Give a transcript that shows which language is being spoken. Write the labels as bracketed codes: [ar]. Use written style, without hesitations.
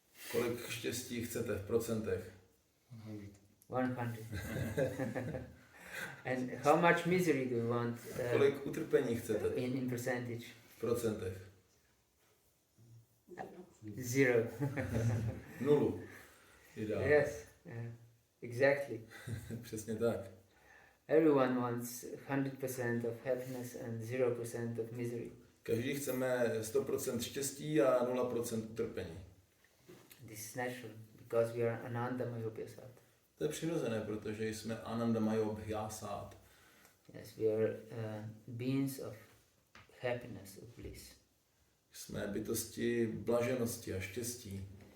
[cs] Kolik štěstí chcete v procentech? 100. [en] And how much misery do you want [cs] Kolik utrpení chcete [en] in percentage? [cs] v procentech? 0. Nulu. Ideál. [en] Yes, exactly. [cs] Přesně tak. [en] Everyone wants 100% of happiness and 0% of misery. [cs] Každý chceme 100% štěstí a 0% utrpení. [en] This is natural because we are Ananda Mayobhyasat. [cs] To je přirozené, protože jsme Ananda Mayobhyasat. [en] Yes, we are beings of happiness, of bliss. [cs] Jsme bytosti blaženosti a štěstí.